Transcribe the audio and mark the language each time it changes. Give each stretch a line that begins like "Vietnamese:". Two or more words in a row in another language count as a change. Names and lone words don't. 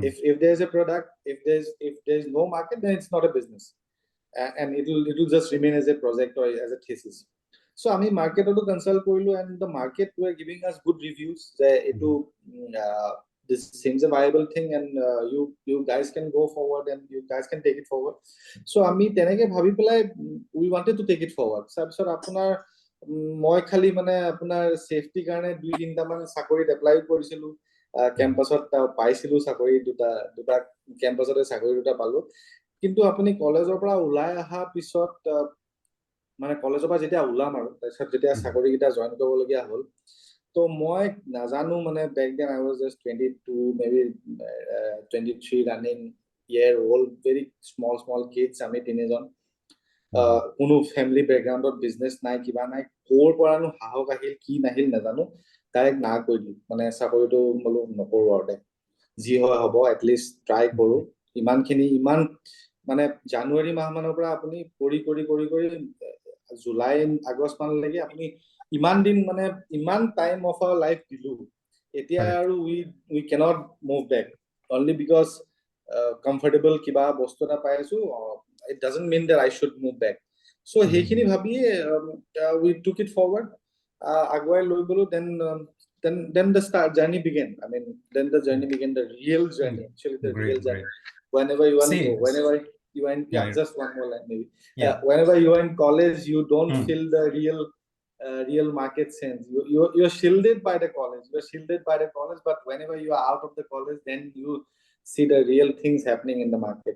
English: If there's a product, if there's no market, then it's not a business, and it'll just remain as a project or as a thesis. So I mean, market to
Assamese: consult korilu,
English: and the market were giving us good reviews. This seems a viable thing, and you guys can go forward, and you guys can take it forward. So I mean,
Assamese: তেনেকে ভাবি পেলাই,
English: we wanted to take it forward.
Assamese: Sabsor apunar মই খালি মানে আপোনাৰ সেফটি কাৰণে 2-3টা মান চাকৰিত এপ্লাই কৰিছিলো, কেম্পাছত পাইছিলো চাকৰি দুটা কেম্পাছতে চাকৰি দুটা পালো। কিন্তু আপুনি কলেজৰ পৰা ওলাই অহা পিছত মানে কলেজৰ পৰা যেতিয়া ওলাম আৰু তাৰপিছত যেতিয়া চাকৰি কেইটা জইন কৰিবলগীয়া হ'ল, তো মই নাজানো মানে
English: back then I was just 22, maybe 23 running year old, very small kids,
Assamese: আমি তিনিজন। কোনো ফেমিলি বেকগ্ৰাউণ্ডত বিজনেছ নাই, কিবা নাই, ক'ৰ পৰানো সাহস আহিল কি নাহিল নাজানো, ডাইৰেক্ট না কৈ দিলো, মানে চাকৰিটো বোলো নকৰো আৰু দে, যি হয় হ'ব,
English: atleast try
Assamese: কৰো। ইমান মানে জানুৱাৰী মাহ মানৰ পৰা আপুনি কৰি জুলাই আগষ্ট মানলৈকে আপুনি ইমান দিন মানে ইমান
English: time of our life
Assamese: দিলো। এতিয়া আৰু
English: we cannot move back, only because comfortable
Assamese: কিবা বস্তু এটা পাই আছো।
English: It doesn't mean that I should move back. So
Assamese: সেইখিনি ভাবিয়ে
English: we took it forward,
Assamese: আগুৱাই লৈ গলো।
English: Then the journey began. I mean, then the journey began, the real journey, actually the real journey. Whenever you want to go, whenever you are in, just one more line maybe. Whenever you are in college, you don't feel the real market sense. You're shielded by the college. But whenever you are out of the college, then you see the real things happening in the market.